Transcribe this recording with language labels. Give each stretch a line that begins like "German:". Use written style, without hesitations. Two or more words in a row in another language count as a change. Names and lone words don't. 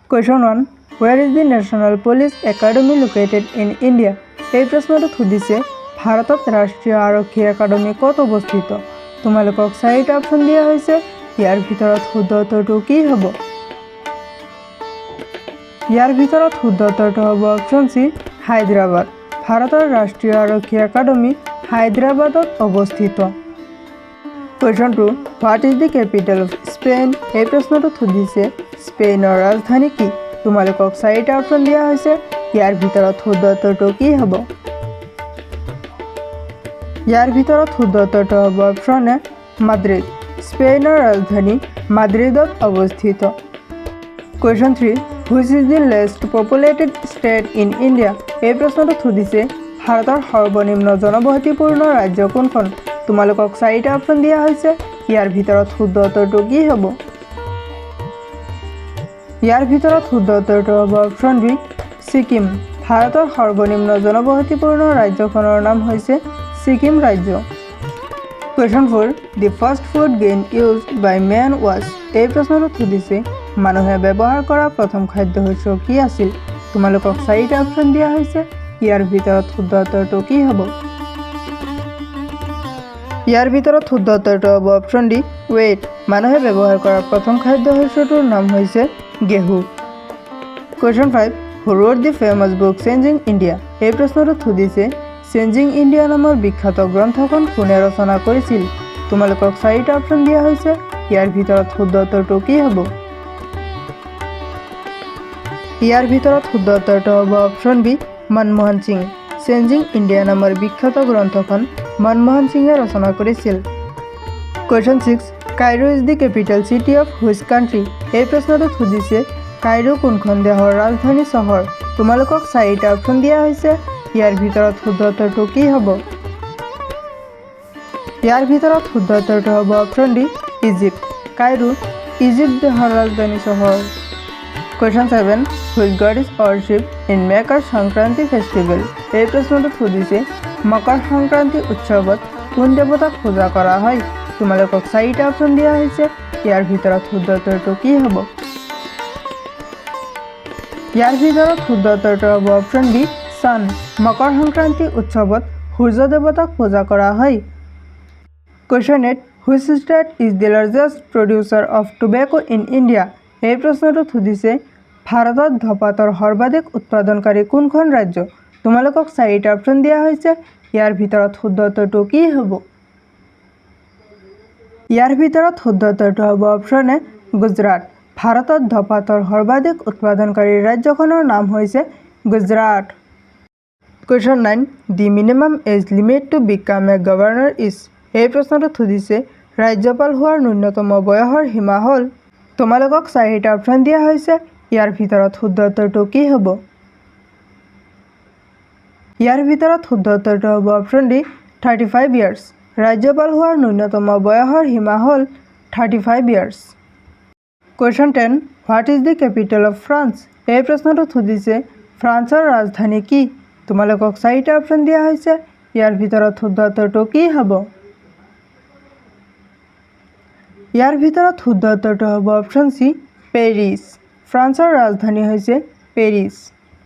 English: Question 1. Where is the National Police Academy located in India?
Assamese: এই প্ৰশ্নটো সুধিছে ভাৰতত ৰাষ্ট্ৰীয় আৰক্ষী একাডেমী ক'ত অৱস্থিত? তোমালোকক চাৰিটা অপশ্যন দিয়া হৈছে। ইয়াৰ ভিতৰত শুদ্ধ উত্তৰটো কি হ'ব? ইয়াৰ ভিতৰত শুদ্ধ উত্তৰটো হ'ব অপশ্যন সি হায়দৰাবাদ। ভাৰতৰ ৰাষ্ট্ৰীয় আৰক্ষী একাডেমী হায়দৰাবাদত অৱস্থিত।
English: Question 2. What is the capital of Spain?
Assamese: এই প্ৰশ্নটো সুধিছে স্পেইনৰ ৰাজধানী কি? তোমালোকক চাৰিটা অপশ্যন দিয়া হৈছে। ইয়াৰ ভিতৰত শুদ্ধ উত্তৰটো কি হ'ব? ইয়াৰ ভিতৰত শুদ্ধ উত্তৰটো হ'ব অপশ্যন এ মাদ্ৰিদ। স্পেইনৰ ৰাজধানী মাদ্ৰিদত অৱস্থিত।
English: Question 3. Which is the least populated state in India?
Assamese: এই প্ৰশ্নটো সুধিছে ভাৰতৰ সৰ্বনিম্ন জনবসতিপূৰ্ণ ৰাজ্য কোনখন? তোমালোকক চাৰিটা অপশ্যন দিয়া হৈছে। ইয়াৰ ভিতৰত শুদ্ধ উত্তৰটো কি হ'ব? ইয়াৰ ভিতৰত শুদ্ধ উত্তৰটো হ'ব অপশ্যন বি ছিকিম। ভাৰতৰ সৰ্বনিম্ন জনবসতিপূৰ্ণ ৰাজ্যখনৰ নাম হৈছে ছিকিম ৰাজ্য।
English: Question 4. The first food grain used by man was?
Assamese: এই প্ৰশ্নটো সুধিছে মানুহে ব্যৱহাৰ কৰা প্ৰথম খাদ্যশস্য কি আছিল? তোমালোকক চাৰিটা অপশ্যন দিয়া হৈছে। ইয়াৰ ভিতৰত শুদ্ধ উত্তৰটো কি হ'ব? ইয়াৰ ভিতৰত শুদ্ধ উত্তৰটো হ'ব অপশ্যন ডি ৱেট। মানুহে ব্যৱহাৰ কৰা প্ৰথম খাদ্যশস্যটোৰ নাম হৈছে গেহু।
English: Question 5. Who wrote the famous book Changing India?
Assamese: এই প্ৰশ্নটো সুধিছে চেঞ্জিং ইণ্ডিয়া নামৰ বিখ্যাত গ্ৰন্থখন কোনে ৰচনা কৰিছিল? তোমালোকক চাৰিটা অপশ্যন দিয়া হৈছে। ইয়াৰ ভিতৰত শুদ্ধ উত্তৰটো কি হ'ব? ইয়াৰ ভিতৰত শুদ্ধ উত্তৰটো হ'ব অপশ্যন বি মনমোহন সিং। চেঞ্জিং ইণ্ডিয়া নামৰ বিখ্যাত গ্ৰন্থখন মনমোহন সিঙে ৰচনা কৰিছিল।
English: Question 6. Cairo is the capital city of which country?
Assamese: এই প্ৰশ্নটো সুধিছে কাইৰো কোনখন দেশৰ ৰাজধানী চহৰ? তোমালোকক চাৰিটা অপশ্যন দিয়া হৈছে। ইয়াৰ ভিতৰত শুদ্ধ উত্তৰটো কি হ'ব? ইয়াৰ ভিতৰত শুদ্ধ উত্তৰটো হ'ব অপশ্যন ডি ইজিপ্ত। কাইৰো ইজিপ্ত দেশৰ ৰাজধানী চহৰ। Question 7.
English: Which god is worshipped in Makar Sankranti festival?
Assamese: এই প্ৰশ্নটো সুধিছে মকৰ সংক্ৰান্তি উৎসৱত কোন দেৱতাক পূজা কৰা হয়? তোমালোকক চাৰিটা অপশ্যন দিয়া হৈছে। ইয়াৰ ভিতৰত শুদ্ধ উত্তৰটো কি হ'ব? ইয়াৰ ভিতৰত শুদ্ধ উত্তৰটো হ'ব অপশ্যন বি চান। মকৰ সংক্ৰান্তি উৎসৱত সূৰ্য দেৱতাক পূজা কৰা হয়।
English: Question 8. Which state is the largest producer of tobacco in India?
Assamese: এই প্ৰশ্নটো সুধিছে ভাৰতত ধঁপাতৰ সৰ্বাধিক উৎপাদনকাৰী কোনখন ৰাজ্য? তোমালোকক চাৰিটা অপশ্যন দিয়া হৈছে। ইয়াৰ ভিতৰত শুদ্ধ উত্তৰটো কি হ'ব? ইয়াৰ ভিতৰত শুদ্ধ উত্তৰটো হ'ব অপশ্যন এ গুজৰাট। ভাৰতত ধঁপাতৰ সৰ্বাধিক উৎপাদনকাৰী ৰাজ্যখনৰ নাম হৈছে গুজৰাট।
English: Question 9. The minimum age limit to become a governor is?
Assamese: এই প্ৰশ্নটো সুধিছে ৰাজ্যপাল হোৱাৰ ন্যূনতম বয়সৰ সীমা হ'ল? তোমালোকক চাৰিটা অপশ্যন দিয়া হৈছে। ইয়াৰ ভিতৰত শুদ্ধ উত্তৰটো কি হ'ব? ইয়াৰ ভিতৰত শুদ্ধ উত্তৰটো হ'ব অপশ্যন ডি 35 years। ৰাজ্যপাল হোৱাৰ ন্যূনতম বয়সৰ সীমা হ'ল 35 years।
English: Question 10. What is the capital of France?
Assamese: এই প্ৰশ্নটো সুধিছে ফ্ৰান্সৰ ৰাজধানী কি? তোমালোকক চাৰিটা অপশ্যন দিয়া হৈছে। ইয়াৰ ভিতৰত শুদ্ধ উত্তৰটো কি হ'ব? ইয়াৰ ভিতৰত শুদ্ধ উত্তৰটো হ'ব অপশ্যন সি পেৰিছ। ফ্ৰান্সৰ ৰাজধানী হৈছে পেৰিছ।